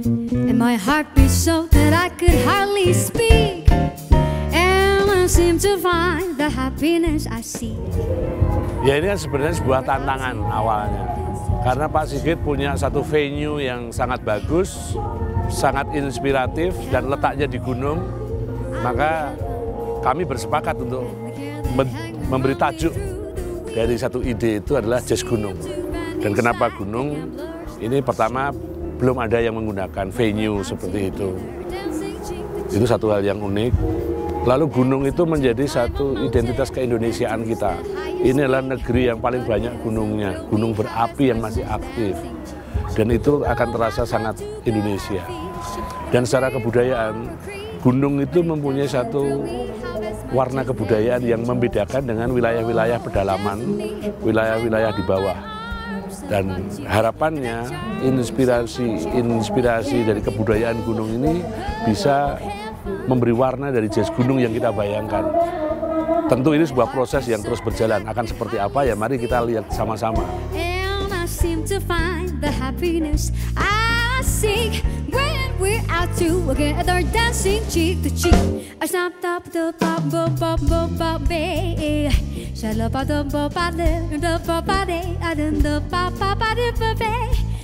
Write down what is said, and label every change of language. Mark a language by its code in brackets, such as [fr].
[en] And my heart beats so that I could hardly speak. And cannot seem to find the happiness I see. [id] Ya ini kan sebenarnya sebuah tantangan awalnya. Karena Pak Sigit punya satu venue yang sangat bagus, sangat inspiratif dan letaknya di gunung. Maka kami bersepakat untuk memberi tajuk dari satu ide itu adalah jazz gunung. Dan kenapa gunung? Ini pertama belum ada yang menggunakan venue seperti itu. Itu satu hal yang unik. Lalu gunung itu menjadi satu identitas keindonesiaan kita. Ini adalah negeri yang paling banyak gunungnya, gunung berapi yang masih aktif. Dan itu akan terasa sangat Indonesia. Dan secara kebudayaan, gunung itu mempunyai satu warna kebudayaan yang membedakan dengan wilayah-wilayah pedalaman, wilayah-wilayah di bawah. Dan harapannya inspirasi dari kebudayaan gunung ini bisa memberi warna dari jazz gunung yang kita bayangkan. Tentu ini sebuah proses yang terus berjalan. Akan seperti apa ya, mari kita lihat sama-sama. [en] And I seem to find the happiness I seek when we're out together dancing cheek to cheek. I stop the pop bop bop bop bop baby. Shalom pa the bop pa the pop pa de I don't the pop pa de baby.